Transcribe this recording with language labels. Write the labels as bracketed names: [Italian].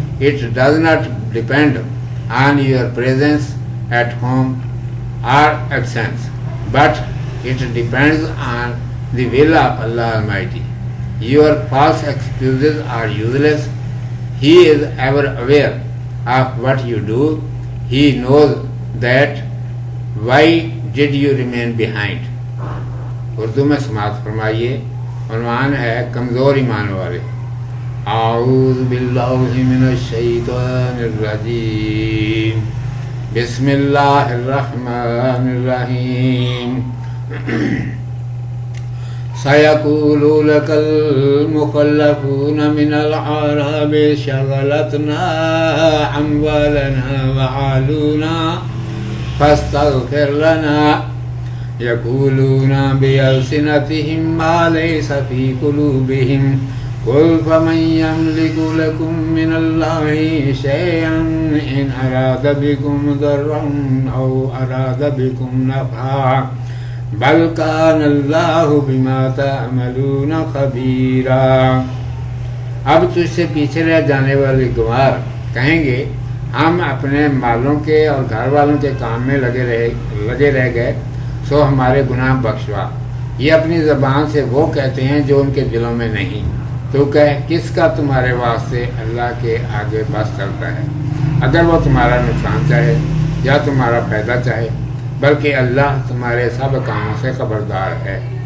[English] It does not depend on your presence at home or absence, but it depends on the will of Allah Almighty. Your false excuses are useless. He is ever aware of what you do. He knows that. Why did you remain behind? [Urdu] Urdu میں سماعت فرمائیے. عنوان ہے کمزور ایمان والے. اعوذ باللہ من الشیطان الرجیم. بسم اللہ الرحمن الرحیم. [Arabic] سيقول لك المخلفون من الأعراب شغلتنا أموالنا وأهلنا فاستغفر لنا. يقولون بألسنتهم ما ليس في قلوبهم. قل فمن يملك لكم من الله شيئا إن أراد بكم ضرا أو أراد بكم نفعا بل کان اللہ بما تعملون خبیرا. [Urdu] اب تجھ سے پیچھے رہ جانے والے گنوار کہیں گے, ہم اپنے مالوں کے اور گھر والوں کے کام میں لگے رہ گئے, سو ہمارے گناہ بخشوا. یہ اپنی زبان سے وہ کہتے ہیں جو ان کے دلوں میں نہیں. تو کہہ, کس کا تمہارے واسطے اللہ کے آگے بس چلتا ہے, اگر وہ تمہارا نقصان چاہے یا تمہارا فائدہ چاہے, بلکہ اللہ تمہارے سب کاموں سے خبردار ہے.